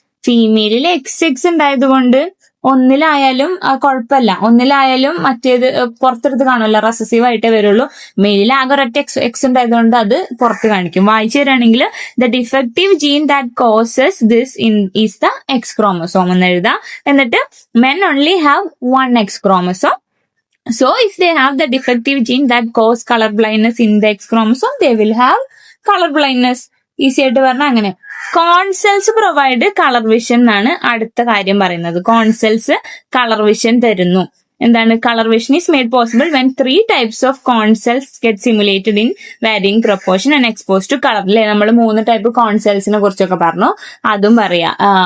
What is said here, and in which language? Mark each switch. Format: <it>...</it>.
<ml>ഫീമെയിലിൽ X ഉണ്ടായത് കൊണ്ട് ഒന്നിലായാലും കുഴപ്പമില്ല. ഒന്നിലായാലും മറ്റേത് പുറത്തെടുത്ത് കാണുമല്ലോ, റെസസീവ് ആയിട്ടേ വരുള്ളൂ. മെയിലിൽ ആകെ ഒരൊറ്റ എക്സ് ഉണ്ടായതുകൊണ്ട് അത് പുറത്ത് കാണിക്കും. വായിച്ചു തരാണെങ്കിൽ</ml> <en>the defective gene that causes this is the X chromosome</en> <ml>എന്ന് എഴുതാം.</ml> <en>എന്നിട്ട് men only have 1 X chromosome. So if they have the defective gene that cause color blindness in the X chromosome, they will have color blindness.</en> <ml>Easy ആയിട്ട് പറഞ്ഞാൽ അങ്ങനെ.</ml> <en>cone cells provide colour vision</en> <ml>എന്നാണ് അടുത്ത കാര്യം പറയുന്നത്. കോൺസെൽസ് കളർ വിഷൻ തരുന്നു. എന്താണ്?</ml> <en>Colour vision is made possible when 3 types of cone cells get simulated in varying proportion and expose to colour.</en> <ml>അല്ലെ, നമ്മൾ 3 ടൈപ്പ് കോൺസെൽസിനെ കുറിച്ചൊക്കെ പറഞ്ഞു. അതും പറയാം.</ml>